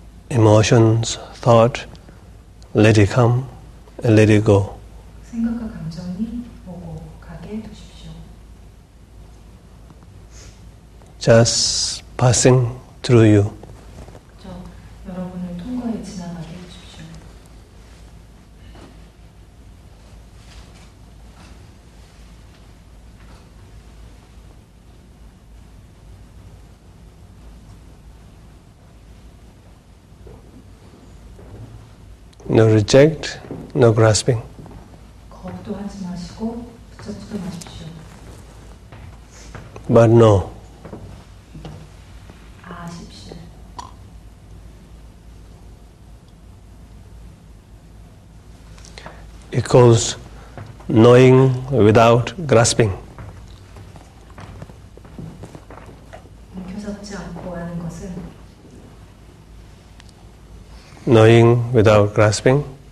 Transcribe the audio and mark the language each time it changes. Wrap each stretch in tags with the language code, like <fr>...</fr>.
<en>Emotions, thought, let it come and let it go.</en> <ko>생각과 감정이 오고 가게 두십시오.</ko> <en>Just passing through you.</en> <ko>저 여러분을 통과해 지나가게 해주십시오.</ko> <en>No reject, no grasping.</en> <ko>거부도 하지 마시고 붙잡지도 마십시오.</ko> <en>But no,</en> <ko>아십시오.</ko> <en>it calls knowing without grasping.</en> <ko>움켜잡지 않고 아는 것은</ko> <en>Knowing without grasping</en>